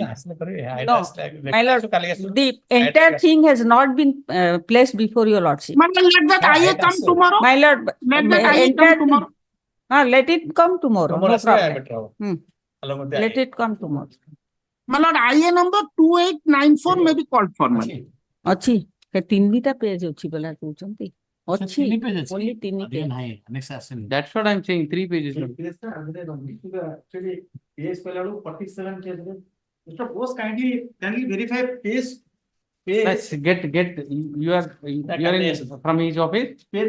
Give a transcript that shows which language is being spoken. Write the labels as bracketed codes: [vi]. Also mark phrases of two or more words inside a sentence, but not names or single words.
[en] No, my lord, the entire thing has not been placed before Your Lordship. My lord, let that IA come tomorrow. My lord, Let that IA come tomorrow. let it come tomorrow. No problem. Let it come tomorrow. My lord, IA number 2894 may be called for. [or] ଅଛି 3ଟା ପେଜ ଅଛି ବୋଲା କହୁଛନ୍ତି। [en] ଅଛି only 3 page. That's what I'm saying. 3 pages. Actually, page 47 page. Mr. Bose, kindly verify page Let's get, you are in from his office, Page